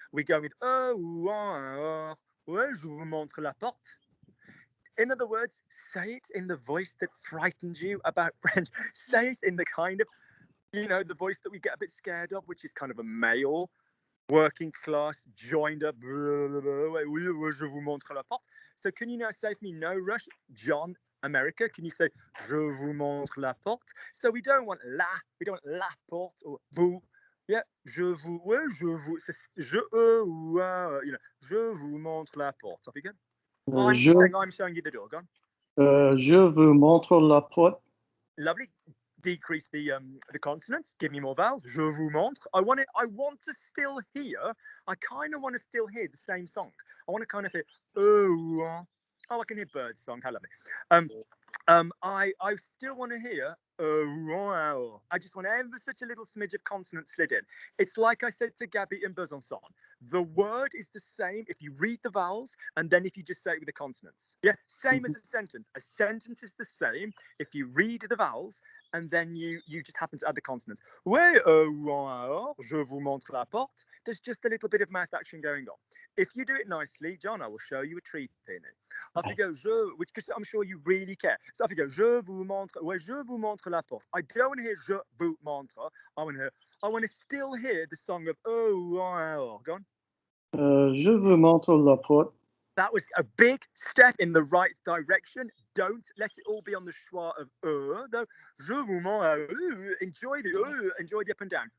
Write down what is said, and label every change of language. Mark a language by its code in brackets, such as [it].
[en] We go with [fr] je vous montre la porte. [en] In other words, say it in the voice that frightened you about French. Say it in the kind of, the voice that we get a bit scared of, which is kind of a male, working class, joined up. [fr] Je vous montre la porte. [en] So can you now say for me, no rush, John, America? Can you say, [fr] je vous montre la porte? [en] So we don't want la porte or vous. [fr] Yeah, je vous montre la porte. [en] Off you go. I'm showing you the door. Go on. [fr] Je vous montre la porte. [en] Lovely. Decrease the consonants. Give me more vowels. [fr] Je vous montre. [en] I want to still hear. I kind of want to still hear the same song. I want to kind of hear. I can hear bird song. How lovely. I still want to hear wow. I just want ever such a little smidge of consonant slid in. It's like I said to Gabby in Besançon. The word is the same if you read the vowels and then if you just say it with the consonants. Yeah, same as a sentence. A sentence is the same if you read the vowels and then you just happen to add the consonants. [fr] Oui, je vous montre la porte. [en] There's just a little bit of mouth action going on. If you do it nicely, John, I will show you a treat in it. Off you go, which because I'm sure you really care. So off you go, [fr] je vous montre, ouais, je vous montre la porte. [en] I don't want to hear [fr] je vous montre. [en] I want to still hear the song of wow. Go on. [fr] Je vous montre la porte. [en] That was a big step in the right direction. Don't let it all be on the schwa of though. [fr] Je vous montre, [en] enjoy the up and down.